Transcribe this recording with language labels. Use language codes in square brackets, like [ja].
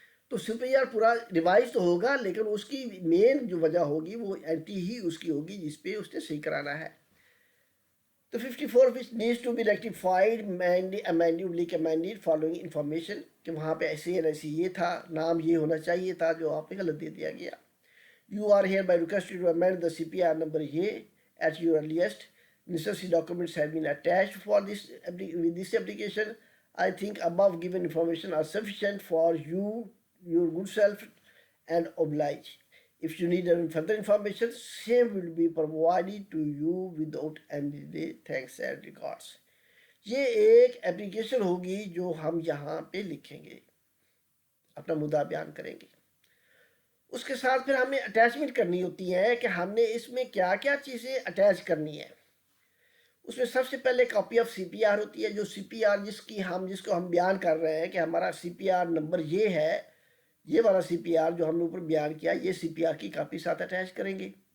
[ur] تو سی P R پورا revise تو ہوگا، لیکن اس کی مین جو وجہ ہوگی وہ انٹری ہی اس کی ہوگی جس پہ اس نے صحیح کرانا ہے. تو 54 [en] which needs to be rectified amended following information [ur] کہ وہاں پہ ایسے یہ تھا، نام یہ ہونا چاہیے تھا جو آپ نے غلط دے دیا گیا. [en] You are hereby requested to amend the CPR number here at your earliest. Necessary documents have been attached for with this application. I think above given information are sufficient for you, your good self, and oblige. If you need further information, same will be provided to you without any delay. Thanks and regards. [ur] یہ ایک application ہوگی جو ہم یہاں پہ لکھیں گے، اپنا مدعا بیان کریں گے. اس کے ساتھ پھر ہمیں اٹیچمنٹ کرنی ہوتی ہے کہ ہم نے اس میں کیا کیا چیزیں اٹیچ کرنی ہے. اس میں سب سے پہلے copy of C P R ہوتی ہے، جو سی پی آر جس کو ہم بیان کر رہے ہیں کہ ہمارا سی پی آر نمبر یہ ہے، یہ والا سی پی آر جو ہم نے اوپر بیان کیا، یہ سی پی آر کی کاپی ساتھ اٹیچ کریں گے.